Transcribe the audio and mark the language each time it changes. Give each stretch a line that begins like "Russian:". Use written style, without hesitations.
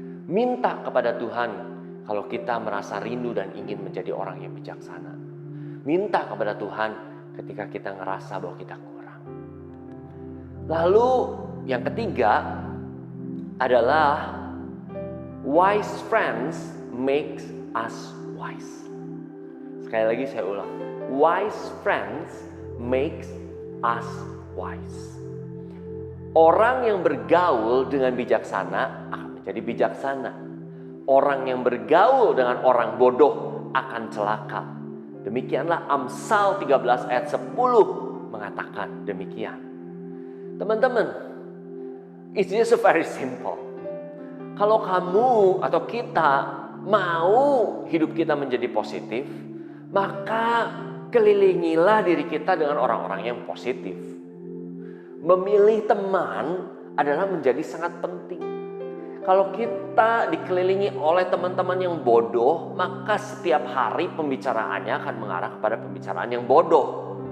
Indonesian: Minta kepada Tuhan kalau kita merasa rindu dan ingin menjadi orang yang bijaksana. Minta kepada Tuhan ketika kita ngerasa bahwa kita kurang. Lalu yang ketiga adalah
English: wise friends makes us wise.
Indonesian: Sekali lagi saya ulang.
English: Wise friends makes us wise.
Indonesian: Orang yang bergaul dengan bijaksana akan menjadi bijaksana. Orang yang bergaul dengan orang bodoh akan celaka. Demikianlah Amsal 13 ayat 10 mengatakan demikian. Teman-teman,
English: it's just very simple.
Indonesian: Kalau kamu atau kita mau hidup kita menjadi positif, maka kelilingilah diri kita dengan orang-orang yang positif. Memilih teman adalah menjadi sangat penting. Kalau kita dikelilingi oleh teman-teman yang bodoh, maka setiap hari pembicaraannya akan mengarah kepada pembicaraan yang bodoh.